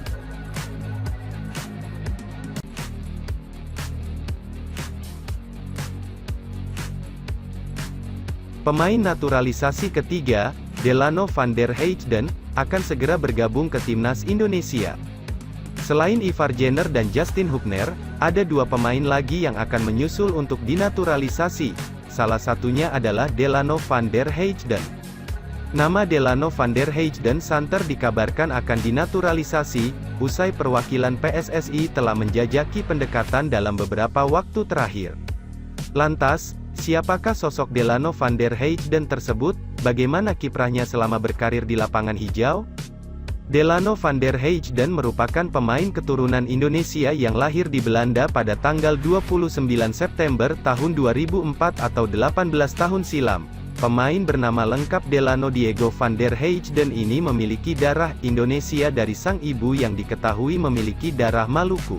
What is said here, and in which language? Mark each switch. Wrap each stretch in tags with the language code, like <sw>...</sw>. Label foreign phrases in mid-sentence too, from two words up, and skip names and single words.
<id>Pemain naturalisasi ketiga, Delano van der Heijden, akan segera bergabung ke timnas Indonesia. Selain Ivar Jenner dan Justin Hubner, ada 2 pemain lagi yang akan menyusul untuk dinaturalisasi. Salah satunya adalah Delano van der Heijden. Nama Delano van der Heijden santer dikabarkan akan dinaturalisasi, usai perwakilan PSSI telah menjajaki pendekatan dalam beberapa waktu terakhir. Lantas, siapakah sosok Delano van der Heijden tersebut? Bagaimana kiprahnya selama berkarir di lapangan hijau? Delano van der Heijden merupakan pemain keturunan Indonesia yang lahir di Belanda pada tanggal 29 September tahun 2004 atau 18 tahun silam. Pemain bernama lengkap Delano Diego van der Heijden ini memiliki darah Indonesia dari sang ibu yang diketahui memiliki darah Maluku.</id>